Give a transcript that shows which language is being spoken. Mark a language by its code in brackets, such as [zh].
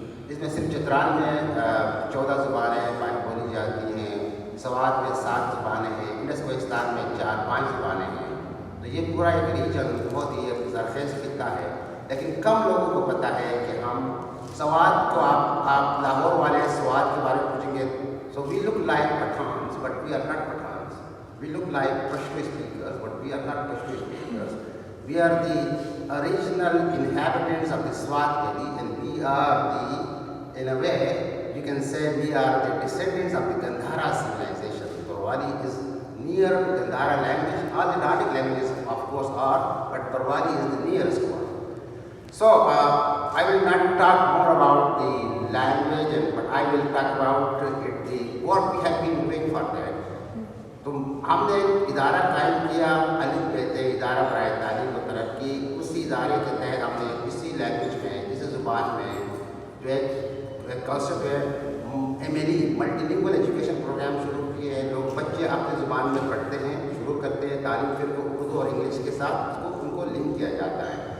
[ur] اس میں صرف چترال میں 14 زبانیں بولی جاتی ہیں, سوات میں 7 زبانیں ہیں, انڈس کوہستان میں 4-5 زبانیں ہیں. تو یہ پورا ایک ریجن بہت ہی ایک زرخیز خطہ ہے. لیکن کم لوگوں کو پتہ ہے کہ ہم سوات کو, آپ لاہور والے سوات کے بارے میں پوچھیں گے, [en] So we look like Pathans but we are not Pathans. We look like Pashto speakers but we are not Pashto speakers. We are the original inhabitants of the Swat Valley, and we are the, in a way, you can say we are the descendants of the Gandhara civilization. Torwali is near to Gandhara language. All the Dardic languages, of course, are, but Torwali is the nearest one. So, I will not talk more about the language, but I will talk about what we have been doing for that. [ur] تو ہم نے ادارہ قائم کیا, الف بیت ادارہ برائے تعلیم و ترقی. اسی ادارے کے تحت ہم نے اسی لینگویج میں, اسی زبان میں جو ایک کانسیپٹ ہے ملٹی لنگول ایجوکیشن پروگرام شروع کیے ہیں. لوگ بچے اپنی زبان میں پڑھتے ہیں, شروع کرتے ہیں تعلیم, پھر وہ اردو اور انگلش کے ساتھ ان کو لنک کیا جاتا ہے.